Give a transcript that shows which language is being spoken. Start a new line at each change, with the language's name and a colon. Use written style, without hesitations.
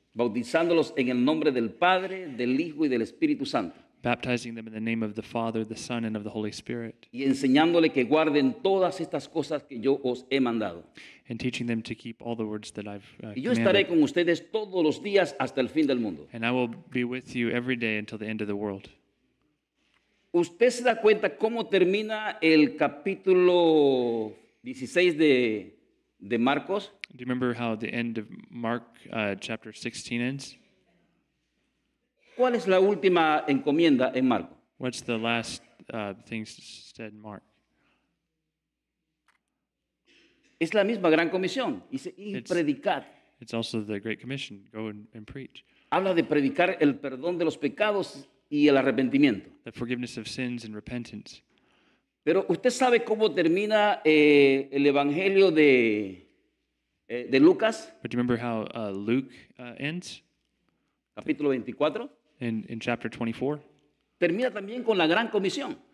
Spanish: bautizándolos en el nombre del Padre, del Hijo y del Espíritu Santo,
English: baptizing them in the name of the Father, the Son, and of the Holy Spirit,
Spanish: y enseñándole que guarden todas estas cosas que yo os he mandado.
English: and teaching them to keep all the words that I've
Spanish: Y yo estaré
English: commanded.
Spanish: con ustedes todos los días hasta el fin del mundo.
English: And I will be with you every day until the end of the world.
Spanish: ¿Usted se da cuenta cómo termina el capítulo 16 de Marcos?
English: Do you remember how the end of Mark chapter 16 ends?
Spanish: ¿Cuál es la última encomienda en Marcos?
English: What's the last thing said in Mark?
Spanish: Es la misma gran comisión. Dice, y
English: It's-
Spanish: predicad.
English: It's also the Great Commission. Go and preach.
Spanish: Habla de predicar el perdón de los pecados y el arrepentimiento.
English: The forgiveness of sins and repentance.
Spanish: Pero usted sabe cómo termina el evangelio de Lucas,
English: But do you remember how Luke ends
Spanish: capítulo 24.
English: in chapter 24?
Spanish: Termina también con la gran comisión.